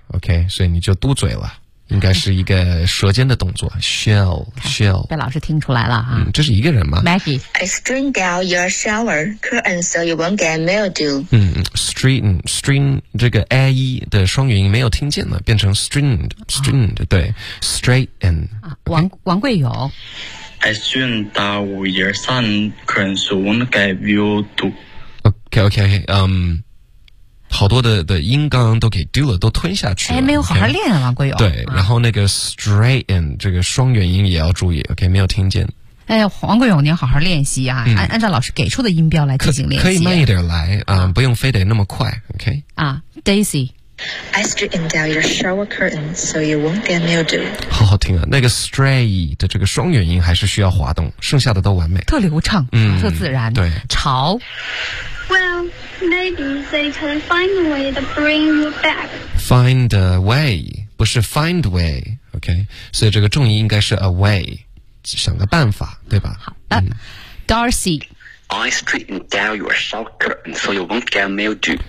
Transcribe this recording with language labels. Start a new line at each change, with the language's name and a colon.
Chinese: Okay, 所以你就嘟嘴了，应该是一个舌尖的动作。
English: she'll
Chinese: 被老师听出来了啊。嗯，这是一个人吗
English: ？Maggie, I string down your shower curtain so you won't get mildew.
Chinese: string 这个 a 的双元音没有听见了，变成 stringed、哦、对 ，
English: straight and、
Chinese: okay? 王桂友。
English: I string down your sun curtain so you won't get mildew.
Chinese: Okay, 好多的音刚刚都给丢了，都吞下去了。哎，没有好好练啊，王桂友。对、啊，然后那个 straighten 这个双元音也要注意。Okay, 没有听见。哎，王桂友，您好好练习啊，按照老师给出的音标来进行练习。可以慢一点来啊、不用非得那么快。
English: Okay.
Chinese: 啊 ，Daisy。
English: I straightened out your shower curtain so you won't get mildew.
Chinese: 好好听啊，那个 stray 的这个双元音还是需要滑动，剩下的都完美，特流畅，嗯，特自然，对，潮。
English: Well, maybe they can find a way to bring you back. Find a way,
Chinese: 不是
English: find way, OK?
Chinese: 所以这个重音应该是 a way, 想个办法，对吧？好的、嗯、，Darcy。
English: I straightened down your shower curtain so you won't get mildew.